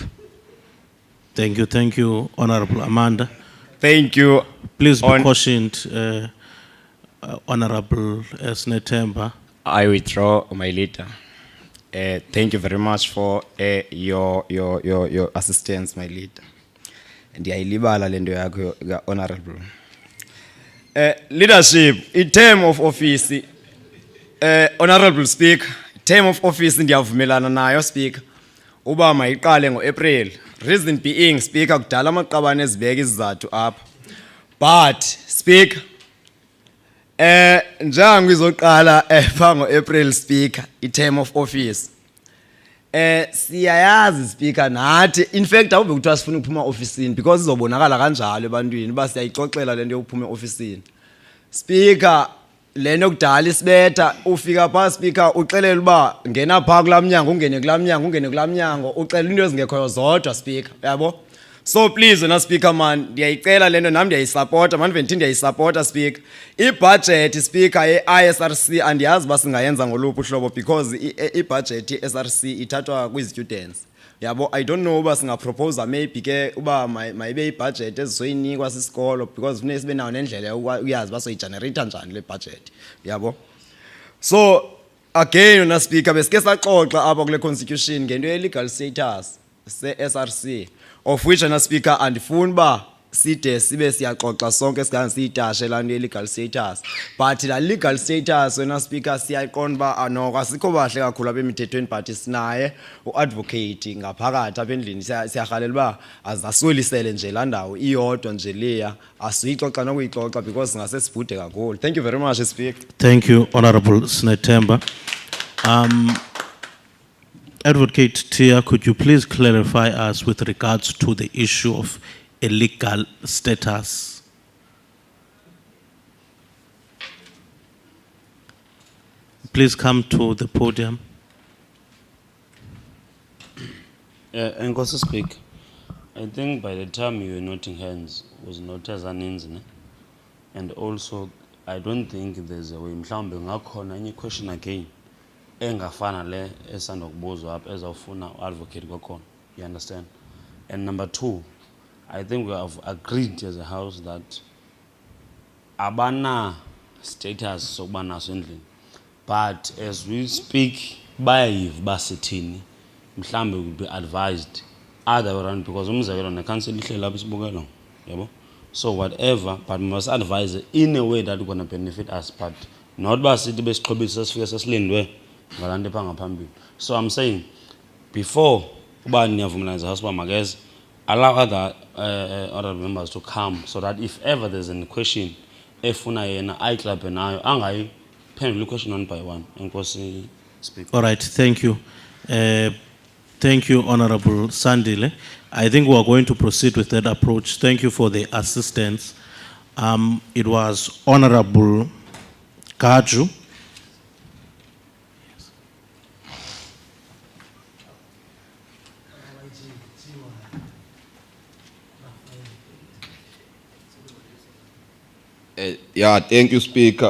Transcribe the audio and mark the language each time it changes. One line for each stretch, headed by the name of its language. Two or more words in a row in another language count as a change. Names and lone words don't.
English: Thank you, Honorable Amanda. Thank you. Please be cautioned, Honorable Snetemba. I withdraw my letter. Thank you very much for your assistance, my leader.
Xhosa: Ndiyayilibala lento yakho honorable.
English: Leadership, in term of office, honorable speaker, term of office
Xhosa: ndiyavumelana nayo
English: speaker.
Xhosa: Uba mayiqale ngo-April.
English: Reason being speaker
Xhosa: kudala amaqabane ezibeka izizathu apha.
English: But speaker
Xhosa: njengoba izoqala pha ngo-April
English: speaker i-term of office.
Xhosa: Siyayazi speaker nathi
English: in fact
Xhosa: awube kuthiwa sifuna ukuphuma officeini because izobonakala kanjalo ebantwini ba siyayixoxela lento yokuphuma officeini. Speaker lento kudala isibetha ufika pha speaker uxelela uba ngena pha kulamnyango ungene kulamnyango ungene kulamnyango ucela into ezingekhoyo zodwa speaker yabo.
English: So please
Xhosa: wena speaker man ndiyayicela lento nami ndiyayisupporta man ndithi ndiyayisupporta speaker. I-budget speaker ye-ISRC andiyazi uba singayenza ngoluphi uhlobo because i-budget ye-SRC ithathwa kwi-students. Yabo
English: I don't know
Xhosa: uba singaproposa maybe ke uba mayibe i-budget ezisoyinikwa sisikolo because funeka sibe nayo nendlela uyazi uba soyigenerate njani le budget. Yabo.
English: So again
Xhosa: wena speaker besike saxoxa apha kule constitution ngento ye-
English: legal status
Xhosa: se-SRC
English: of which
Xhosa: wena speaker andifuni uba side sibe siyaxoxa sonke sikange siyitashe laa nto ye-
English: legal status but
Xhosa: la
English: legal status
Xhosa: wena speaker siyayiqonda uba anoko asikho bahle kakhulu apha emithethweni but sinaye uadvocate ngaphakathi apha endlini siyarhalela uba azasolisele nje laa ndawo iyodwa nje leya asiyixoxa nokuyixoxa because singase sibhude kakhulu.
English: Thank you very much speaker. Thank you, Honorable Snetemba. Advocate Tia, could you please clarify us with regards to the issue of a legal status? Please come to the podium. Enkosi Speaker, I think by the time you were noting hands was not as an incident, and also I don't think there's a way
Xhosa: mhlawumbe ngakhona
English: any question again
Xhosa: engafana le esandokubuzwa apha ezawufuna uadvocate kwakhona.
English: You understand? And number two, I think we have agreed as a house that
Xhosa: abana status sokuba naso endlini,
English: but as we speak
Xhosa: bayayiva basithini mhlambe
English: would be advised other way around because
Xhosa: umzekelo necouncil ihleli lapha isibukelo yabo.
English: So whatever, but we must advise in a way that gonna benefit us, but not
Xhosa: ba sithi besixhobisa sifike sesilindwe ngalanto epha ngaphambili.
English: So I'm saying before
Xhosa: uba niyavumelana
English: as a house makeze allow other honorable members to come so that if ever there's any question
Xhosa: efuna yena ayiclubhe nayo angayiphendula
English: question one by one.
Xhosa: Enkosi Speaker.
English: All right, thank you. Thank you, Honorable Sandile. I think we are going to proceed with that approach. Thank you for the assistance. It was Honorable Kaju. Yeah, thank you Speaker.